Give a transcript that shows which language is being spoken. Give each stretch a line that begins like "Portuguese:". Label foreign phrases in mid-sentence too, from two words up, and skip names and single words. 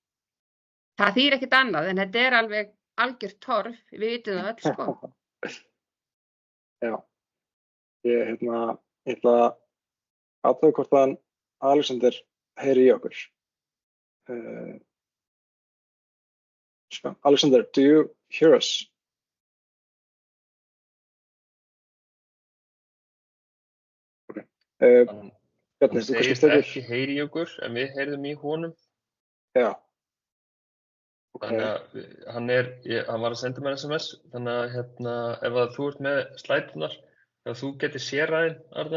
Icelandic: Það þýðir ekkert annað en þetta alveg algjört torf, við vitum það öll sko. Já, ég ætla að athuga hvort að Alexander heyri í okkur.
English: Alexander, do you hear us? Okay.
Icelandic: Hann segist ekki heyri í okkur, en við heyrðum í honum. Já. Okay. Þannig að hann var að senda mér SMS, þannig að ef að þú ert með slætunar, ef þú getur séræðin, Arnar,